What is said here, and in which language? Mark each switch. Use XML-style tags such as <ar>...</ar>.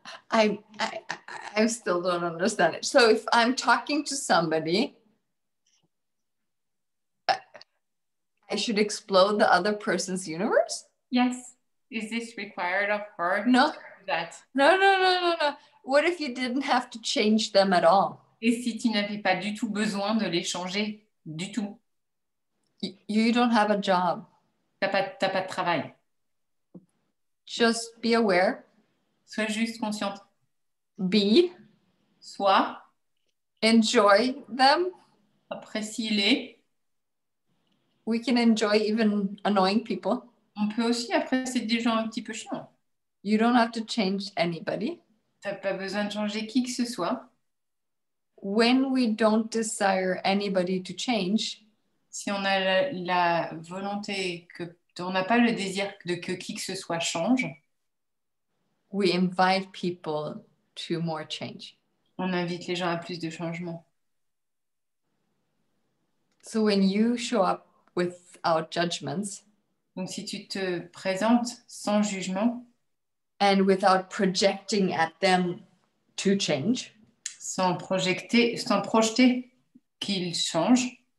<en>I still don't understand it. So if I'm talking to somebody, I should explode the other person's universe? Yes. Is this required of her? No. To do that? No. What if you didn't have to change them at all?</en> <fr>Et si tu n'avais pas du tout besoin de les changer, du tout?</fr> <en>You don't have a job.</en> <fr>T'as pas de travail.</fr> <en>Just be aware.</en> <fr>Sois juste consciente.</fr> <en>Be.</en> <fr>Sois.</fr> <en>Enjoy them.</en> <fr>Apprécie-les.</fr> <en>We can enjoy even annoying people.</en> <fr>On peut aussi apprécier des gens un petit peu chiants.</fr> <en>You don't have to change anybody.</en> <fr>T'as pas besoin de changer qui que ce soit.</fr> <en>When we don't desire anybody to change,</en> <fr>si on a la volonté on n'a pas le désir de que qui que ce soit change,</fr> <en>we invite people to more change.</en> <fr>On invite les gens à plus de changement.</fr> <en>So when you show up without judgments,</en> <fr>donc si tu te présentes sans jugement,</fr> <en>and without projecting at them to change,</en> <fr>sans projeter qu'ils changent,</fr>